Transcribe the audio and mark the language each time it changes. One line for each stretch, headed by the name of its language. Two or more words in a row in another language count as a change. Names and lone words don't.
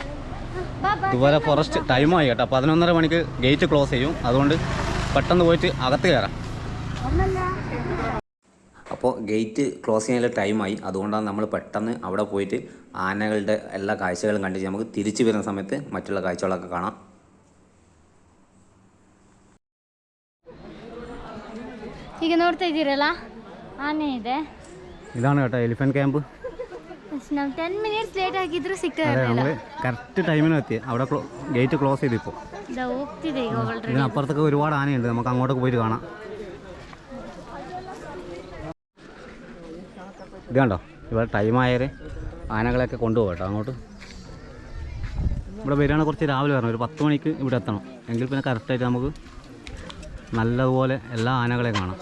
Malayalam: ഇതുപോലെ ഫോറസ്റ്റ് ടൈമായി കേട്ടോ. 11:30 മണിക്ക് ഗേറ്റ് ക്ലോസ് ചെയ്യും. അതുകൊണ്ട് പെട്ടെന്ന് പോയിട്ട് അകത്ത് കയറാം. അപ്പോൾ ഗേറ്റ് ക്ലോസ് ചെയ്യാനുള്ള ടൈമായി. അതുകൊണ്ടാണ് നമ്മൾ പെട്ടെന്ന് അവിടെ പോയിട്ട് ആനകളുടെ എല്ലാ കാഴ്ചകളും കണ്ടിട്ട് നമുക്ക് തിരിച്ചു വരുന്ന സമയത്ത് മറ്റുള്ള കാഴ്ചകളൊക്കെ കാണാം.
Kannada: ಈಗ ನೋಡ್ತಾ ಇದ್ದೀರಲ್ಲ ಆನೆ ಇದೆ.
Malayalam: ഇതാണ് കേട്ടോ എലിഫന്റ് ക്യാമ്പ്.
Kannada: ನಾವು 10 minutes ಲೇಟ್ ಆಗಿದ್ರು ಸಿಕ್ಕಿರಲಿಲ್ಲ.
Malayalam: കറക്റ്റ് ടൈമിന് എത്തി. അവിടെ ഗേറ്റ് ക്ലോസ് ചെയ്തു. ഇപ്പോൾ
Kannada: ಹೋಗ್ತಿದೆ ಈಗ ಆಲ್ರೆಡಿ.
Malayalam: ഇതിനപ്പുറത്തൊക്കെ ഒരുപാട് ആനയുണ്ട്. നമുക്ക് അങ്ങോട്ടൊക്കെ പോയിട്ട് കാണാം. ഇത് കണ്ടോ, ഇവിടെ ടൈമായാൽ ആനകളെയൊക്കെ കൊണ്ടുപോകാം കേട്ടോ അങ്ങോട്ട്. ഇവിടെ വരികയാണെങ്കിൽ കുറച്ച് രാവിലെ വരണം. ഒരു 10 മണിക്ക് ഇവിടെ എത്തണം. എങ്കിൽ പിന്നെ കറക്റ്റായിട്ട് നമുക്ക് നല്ലതുപോലെ എല്ലാ ആനകളെയും കാണാം.